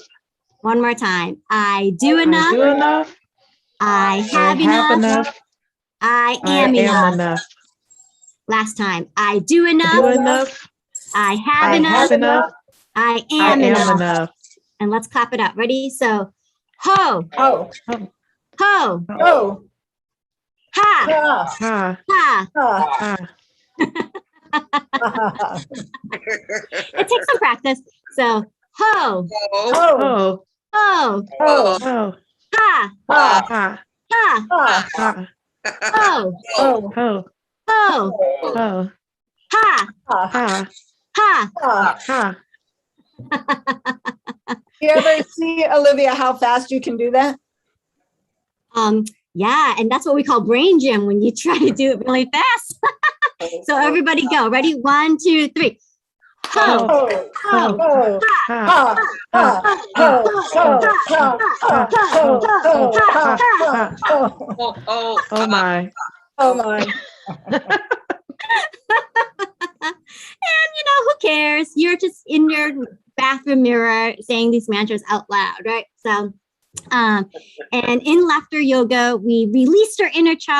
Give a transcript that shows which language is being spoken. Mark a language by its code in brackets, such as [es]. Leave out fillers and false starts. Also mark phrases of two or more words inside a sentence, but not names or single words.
[en] One more time. I do enough. I do enough. I have enough. I am enough. Last time. I do enough. I do enough. I have I enough. have enough. I I am am enough. enough. And let's clap it up. Ready? So, ho, Oh, ho, oh, ha, ha, Ha, ha. ha. ha. It takes some practice. So, ho, Oh, Oh, ho, oh, oh, ha, ha, ha, ha, ha, ha, ho, oh, ho, ho, ho, ha, ha, ha, ha. ha. ha. You ever see, Olivia, how fast you can do that? Yeah, and that's what we call brain gym when you try to do it really fast. So everybody go. Ready? 1, 2, 3. Ho, Oh, ho, oh, Ha, ha, ha, oh, oh, ha, ha, oh, oh, ha, ha, oh. oh my. Oh my. And who cares? You're just in your bathroom mirror saying these mantras out loud, right? So And in laughter yoga, we released our inner child.